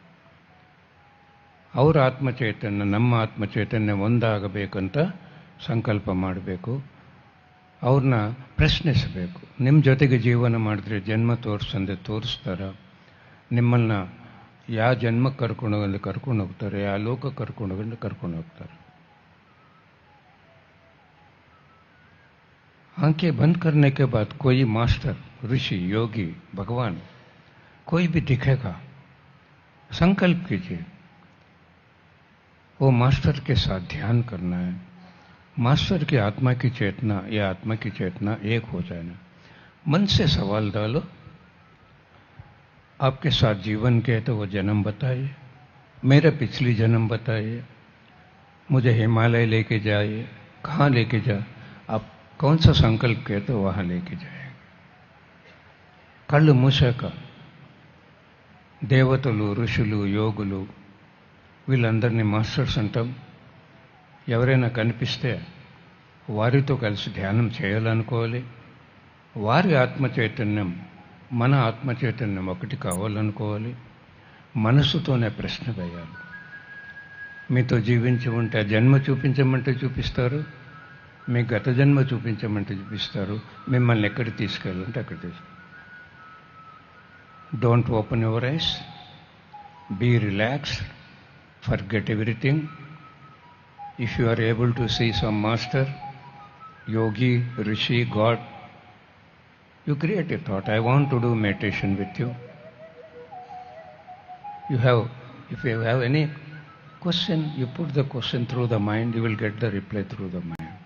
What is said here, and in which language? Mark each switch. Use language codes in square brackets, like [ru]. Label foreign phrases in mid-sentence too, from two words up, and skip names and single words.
[kn] ಅವರ ಆತ್ಮಚೈತನ್ಯ ನಮ್ಮ ಆತ್ಮಚೈತನ್ಯ ಒಂದಾಗಬೇಕಂತ ಸಂಕಲ್ಪ ಮಾಡಬೇಕು. ಅವ್ರನ್ನ ಪ್ರಶ್ನಿಸಬೇಕು. ನಿಮ್ಮ ಜೊತೆಗೆ ಜೀವನ ಮಾಡಿದ್ರೆ ಜನ್ಮ ತೋರಿಸಂದೆ ತೋರಿಸ್ತಾರ? ನಿಮ್ಮನ್ನು ಯಾವ ಜನ್ಮಕ್ಕೆ ಕರ್ಕೊಂಡು ಹೋಗ್ತಾರೆ, ಯಾವ ಲೋಕಕ್ಕೆ ಕರ್ಕೊಂಡು ಹೋಗ್ತಾರೆ. [hi] आंखें बंद करने के बाद कोई मास्टर, ऋषि, योगी, भगवान कोई भी दिखेगा, संकल्प कीजिए वो मास्टर के साथ ध्यान करना है. मास्टर की आत्मा की चेतना या आत्मा की चेतना एक हो जाना. मन से सवाल डालो, आपके साथ जीवन के तो वो जन्म बताइए, मेरा पिछली जन्म बताइए, मुझे हिमालय लेके जाइए, कहाँ लेके जाए, आप कौन सा संकल्प किए तो वहाँ लेके जाएंगे. [te] కళ్ళు మూసాక దేవతలు, ఋషులు, యోగులు వీళ్ళందరినీ మాస్టర్స్ అంటాం. ఎవరైనా కనిపిస్తే వారితో కలిసి ధ్యానం చేయాలనుకోవాలి. వారి ఆత్మచైతన్యం మన ఆత్మచైతన్యం ఒకటి కావాలనుకోవాలి. మనసుతోనే ప్రశ్న వేయాలి. మీతో జీవించి ఉంటే ఆ జన్మ చూపించమంటే చూపిస్తారు, మీ గత జన్మ చూపించమంటే చూపిస్తారు, మిమ్మల్ని ఎక్కడికి తీసుకెళ్ళాలంటే అక్కడ తీసుకెళ్ళాలి. [en] Don't open your eyes, be relaxed, forget everything. If you are able to see some master, yogi, rishi, God, you create a thought, I want to do meditation with you. If you have any question, you put the question through the mind, you will get the reply through the mind.